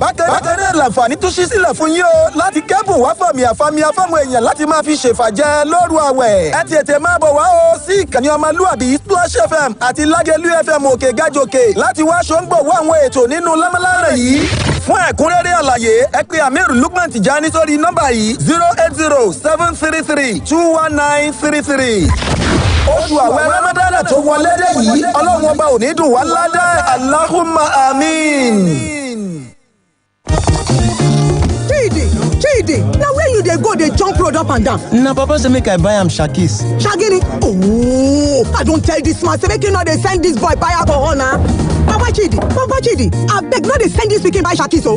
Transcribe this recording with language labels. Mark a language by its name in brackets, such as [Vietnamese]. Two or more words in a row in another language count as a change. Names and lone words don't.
[Yoruba] bákan náà làǹfààní tún ṣí sílẹ̀ fún yín o láti kẹ́bùn wá fàmìàfàmìà fáwọn èèyàn láti máa fi ṣèfàjẹ́ lóru àwẹ̀ ẹ tètè máa bọ̀ wá o sí ìkànnì ọmọlúwàbí Splash FM àti Lágẹ̀lú FM òkè gájòkè láti wá ṣòǹgbọ̀wọ́ àwọn ètò nínú lámàlánà yìí fún ẹ̀kúnrẹ́rẹ́ àlàyé ẹ pè Amir Lukman Tijani sórí nọ́mbà yìí 080-733-21933. oṣù àwẹ̀ Ramadan tó wọlé dé yìí Ọlọ́run ọba ò ní dùn wá ládàá [Arabic] اللهم آمين. [Nigerian Pidgin] Chidi, now where you dey go dey jump road up and down? Na papa say make I buy am shakis. Shagini? Oh, I don tell this man say make you no dey send this boy buy alcohol na. Papa Chidi, abeg no dey send this pikin buy shakis o.